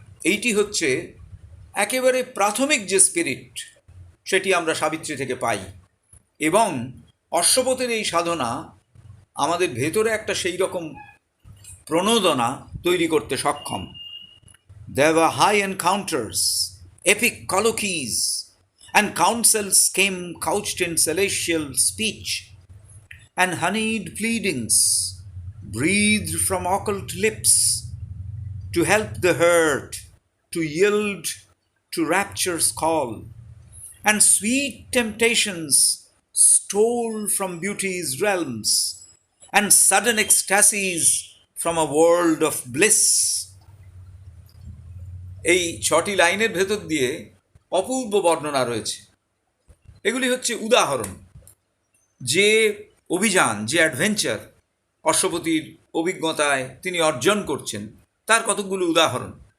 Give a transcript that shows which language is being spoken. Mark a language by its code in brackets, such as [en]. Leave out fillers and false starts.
[bn] এইটি হচ্ছে একেবারে প্রাথমিক যে স্পিরিট, সেটি আমরা সাবিত্রী থেকে পাই, এবং অশ্বপথের এই সাধনা আমাদের ভেতরে একটা সেই রকম প্রণোদনা তৈরি করতে সক্ষম। [en] There were high encounters, epic colloquies, and counsels came couched in celestial speech, and honeyed pleadings breathed from occult lips to help the hurt to yield to rapture's call, and sweet temptations stole from beauty's realms, and sudden ecstasies from a world of bliss. [bn] এই 6টি লাইনের ভেতর দিয়ে অপূর্ব বর্ণনা রয়েছে। এগুলি হচ্ছে উদাহরণ, যে অভিযান, যে অ্যাডভেঞ্চার অশ্বপতির অভিজ্ঞতায় তিনি অর্জন করছেন, তার কতকগুলো উদাহরণ।